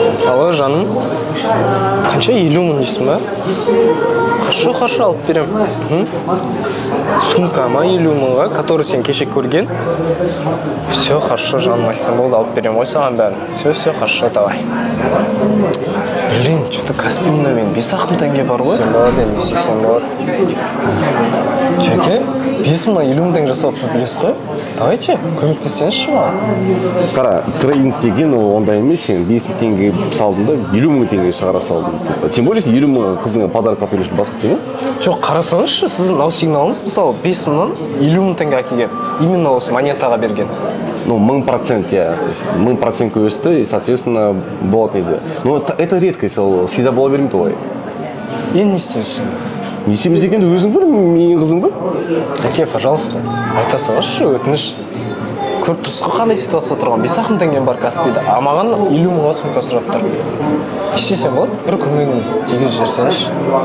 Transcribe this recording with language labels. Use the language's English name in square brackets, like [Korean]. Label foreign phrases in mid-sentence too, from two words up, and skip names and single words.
[Kazakh] Алло, жаным. Қанша 50 мың дейсің ба? Хорошо, алып берем. Сумка ма 50 мыңға, который сен кеше көрген. [Russian] Все, хорошо, [Kazakh] жаным, айтсам болды, алып берем. Ой, саған бәрін. [Russian] Все, хорошо, давай. Блин, что-то [Kazakh] Каспийда мен 5 мың теңге бар ғой. Сен болады, не істесең болады. Жеке, 5 мың 50 мың теңге жасауды сіз білесіз ғой? Давайте, көмектесеңізші маған. Қара, трейдинг деген ол ондай емес, сен 5 мың теңге салдың да 50 мың теңге шығара салдың. [Russian] Тем более [Kazakh] 50 мың қызыңа подарок алып беруші басты сен? Жоқ, қарасаңызшы, сіздің мынау сигналыңыз, мысалы 5 мыңнан 50 мың теңге әкелген. Именно осы монетаға берген. [Russian] Ну, 1000%, я. То есть [Kazakh] 1000% өсті, [Russian] и, соответственно, [Kazakh] болады нейді. [Russian] Но это редкость, [Kazakh] ол всегда бола бермейді олай. Енді не істейміз? Не істейміз дегенде өзің бір, менің қызым бір? Әке, пожалуйста, айтасыңызшы, өтініш. Көріп тұрсыз ғой қандай ситуация тұрған. 5 мың теңгем бар Каспийда, а маған 50 мыңға сумка сұрап тұр. Істесем болады, бір көмегіңіз тигізіп жіберсеңізші.